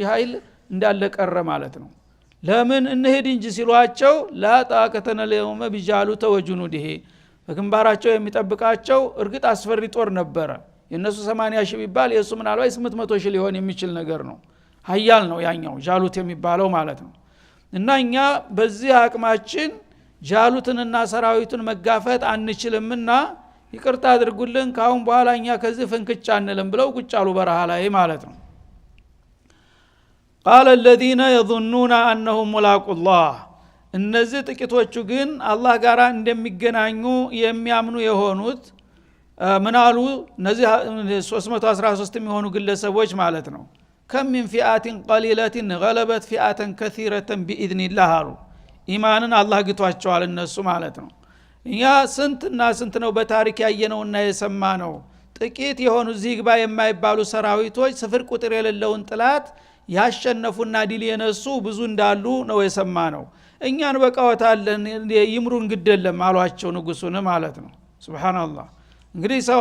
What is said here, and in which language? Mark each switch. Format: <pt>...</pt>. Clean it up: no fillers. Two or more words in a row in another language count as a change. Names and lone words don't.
<am>ኃይል እንዳለ ቀረ ማለት ነው። ለምን እንሄድ እንጂ ሲሏቸው</am> <ar>لا طاقة لنا اليوم بجالوت وجنوده</ar> <am>በግንባራቸው የሚጠብቃቸው እርግጥ አስፈሪ ጦር ነበረ። የነሱ 80 ሺህ ቢባል የሱ ምናልባት 800 ሺህ ሊሆን የሚችል ነገር ነው። ኃያል ነው ያኛው ጃሉት የሚባለው ማለት ነው። እና እኛ በዚህ አቅማችን ጃሉትንና ሰራዊቱን መጋፈጥ አንችልምና ይቅርታ አድርጉልን ካሁን በኋላ እኛ ከዚህ ፍንክቻ አንልም ብለው ቁጭ አሉ በረሃ ላይ ማለት ነው።</am> <ar>قال الذين يظنون انهم ملاقو الله</ar> <am>እነዚህ ጥቂቶቹ ግን አላህ ጋር እንደሚገናኙ የሚያምኑ የሆኑት ምናሉ እነዚህ 313 የሚሆኑ ግለሰቦች ማለት ነው።</am> <ar>كم من فئات قليلة غلبت فئة كثيرة بإذن الله</ar> <am>አሉ። ኢማንን አላህ ግቷቸዋል እነሱ ማለት ነው። እኛ ስንትና ስንት ነው በታሪክ ያየነውና የሰማነው ጥቂት የሆኑ ዚግባ የማይባሉ ሰራዊቶች ስፍር ቁጥር የሌለውን ጥላት ያሸነፉና ዲል የነሱ ብዙ እንዳሉ ነው የሰማነው። እኛን በቃወታለን ይምሩን ግደለም አሏቸው ንጉሱን ማለት ነው። ሱብሃንአላህ። እንግዲህ ሰው</am>